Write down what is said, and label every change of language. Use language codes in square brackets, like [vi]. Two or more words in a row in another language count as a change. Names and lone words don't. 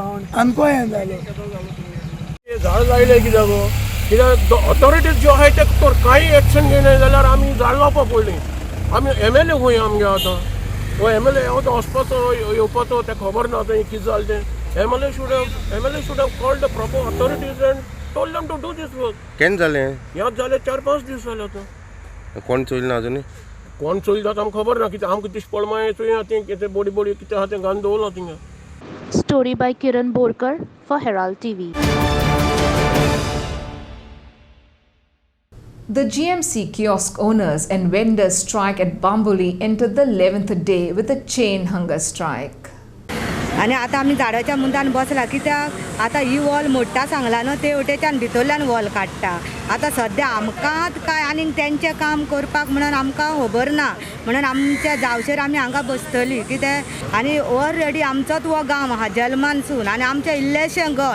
[kok] आनको हें जालें. झाड जायले कित्याक कित्याक ऑथॉरिटीज ज्यो आहाय ते तर कांय एक्शन घेयना जाल्यार आमी झाड लावपा पडलीं. आमी MLA खंय आमगे आतां हो MLA तो वचपाचो येवपाचो तें खबर ना आतां कितें जालें तें. [en] MLA should have called the proper authorities and told them to do this work. [kok] केन्ना जालें? ह्याच जाले 4-5 दीस जाले आतां. कोण चोयलें ना आजुनी? कोण चोयता आमकां खबर ना. कितें आमकां दिश्टी पडमाय चोया तें कितें बॉडी कितें आहा तें घालून दवरला थिंगा. [en] Story by Kiran Borkar for Herald TV. The GMC kiosk owners and vendors strike at Bambuli entered the 11th day with a chain hunger strike. [kok] आनी आतां आमी झाडाच्या मुंदान बसला कित्याक आतां ही वॉल मोडटा सांगला न्हू ते वटेच्यान भितरल्यान वॉल काडटा. आतां सद्या आमकांच काय आनीक तेंचें काम करपाक म्हणून आमकां खबर ना. म्हणून आमच्या जावचेर आमी हांगा बसतलीं कितें. आनी ऑलरेडी आमचोच हो गांव आहा जल्मानसून आनी आमचें इल्लेशें गोंय.